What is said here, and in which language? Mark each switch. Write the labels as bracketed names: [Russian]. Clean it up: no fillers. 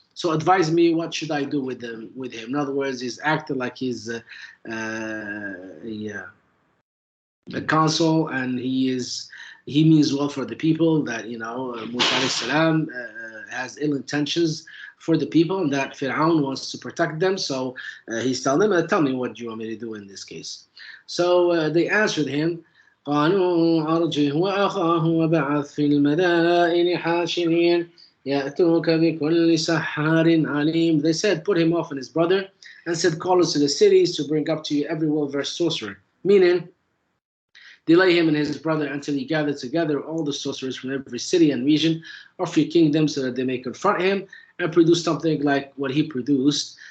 [English] So advise me, what should I do with him? In other words, he's acting like he's a consul, and he means well for the people, that Musa alayhi salam has ill intentions for the people, and that Fir'aun wants to protect them. So he's telling them, tell me, what do you want me to do in this case? So they answered him, [Arabic] قالوا أرجه وأخاه وبعث في المدائن حاشرين يأتوك بكل سحار عليم. [English] They said, put him off and his brother, and said, call us to the cities to bring up to you every well-versed sorcerer. Meaning, delay him and his brother until he gathered together all the sorcerers from every city and region of your kingdom, so that they may confront him and produce something like what he produced.